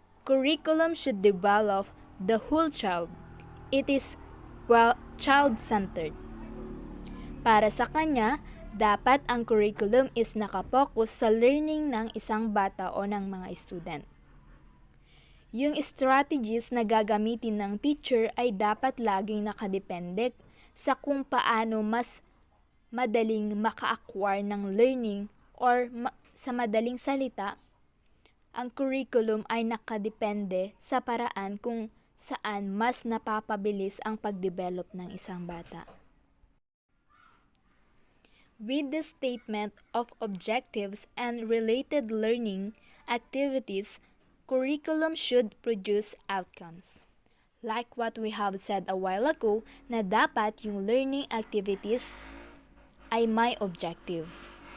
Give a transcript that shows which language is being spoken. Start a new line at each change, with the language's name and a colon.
English: Curriculum should develop the whole child. It is child-centered.
Filipino: Para sa kanya, dapat ang curriculum is nakapokus sa learning ng isang bata o ng mga student. Yung strategies na gagamitin ng teacher ay dapat laging nakadepende sa kung paano mas madaling maka-acquire ng learning or sa madaling salita, ang curriculum ay nakadepende sa paraan kung saan mas napapabilis ang pagdevelop ng isang bata.
English: With the statement of objectives and related learning activities, curriculum should produce outcomes. Like what we have said a while ago
Filipino: na dapat yung
English: learning activities ay may objectives.